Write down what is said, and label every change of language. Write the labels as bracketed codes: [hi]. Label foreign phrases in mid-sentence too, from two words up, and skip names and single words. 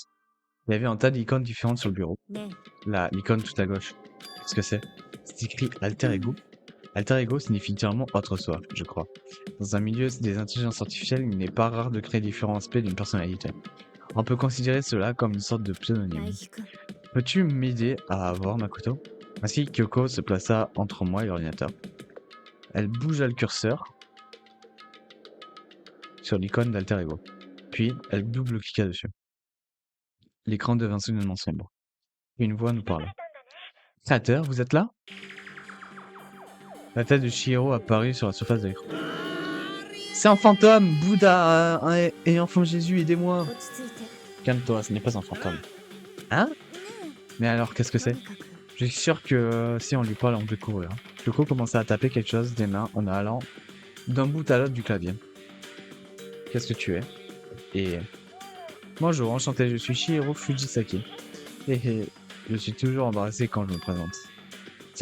[fr] Il y avait un tas d'icônes différentes sur le bureau. ね L'icône tout à gauche. Qu'est-ce que c'est? C'est écrit Alter Ego. Alter Ego signifie littéralement autre soi, je crois. Dans un milieu des intelligences artificielles, il n'est pas rare de créer différents aspects d'une personnalité. On peut considérer cela comme une sorte de え pseudonyme. [ja] 大輝くん [fr] Peux-tu m'aider à avoir Makoto? Ainsi, Kyoko se plaça entre moi et l'ordinateur. Elle bougea le curseur sur l'icône d'Alter Ego. Puis, elle double-cliqua dessus. L'écran devint soudainement sombre. Une voix nous parla. « Créateur, vous êtes là ?» La tête de Chihiro apparut sur la surface de l'écran. « C'est un fantôme! Bouddha et enfant Jésus, aidez-moi !» [ja] 落ち着いて [fr] Calme-toi, ce n'est pas un fantôme. Hein? Mais alors, qu'est-ce que [ja] と [fr] c'est? [ja] にかく [fr] Je suis sûr que si on lui parle, on peut courir. Kyoko commença à taper quelque chose des mains en allant d'un bout à l'autre du clavier. Qu'est-ce que tu es? Et... Bonjour, enchanté, je suis Chihiro Fujisaki. Je suis toujours embarrassé quand je me présente.